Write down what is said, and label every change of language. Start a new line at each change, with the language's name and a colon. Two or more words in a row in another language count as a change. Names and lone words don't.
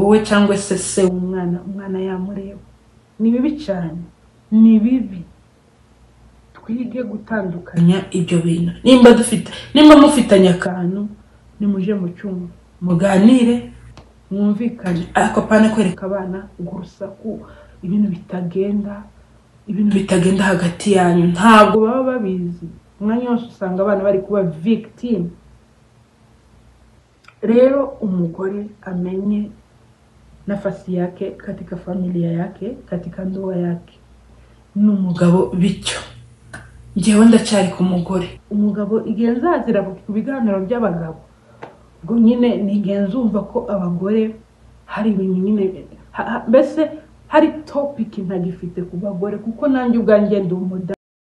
Kinyarwanda: we cyangwa se umwana yamureba ni bibi cyane ni bibi twige gutandukanya ibyo bintu nimba mufitanye akantu nimuje mu cyumba muganire mwumvikane ariko pane kwereka abana urusaku ibintu bitagenda hagati yanyu ntabwo baba babizi umwanya wose usanga abana bari kuba victim rero umugore amenye
Swahili: nafasi yake katika familia yake katika ndoa yake
Kinyarwanda: n'umugabo bityo ngewe ndacyari ku mugore umugabo igenzazira ku biganiro by'abagabo ubwo nyine nigenzumva ko abagore hari ibintu nyine mbese hari topic ntagifite ku bagore kuko nanjye ubwanjye ndi umudamu